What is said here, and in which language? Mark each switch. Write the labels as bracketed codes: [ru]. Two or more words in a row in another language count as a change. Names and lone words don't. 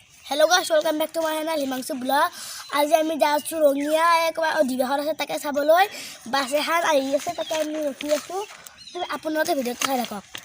[en] hello guys welcome back to my channel Himanshu blog. [as] आज আমি যাচ্ছো ৰঙিয়া এক অধিবেশন আছে তাকে চাবলৈ বাছ এখন আহি আছে তাকে আমি ৰখি আছো আপোনালোকে ভিডিঅ'টো চাই থাকক।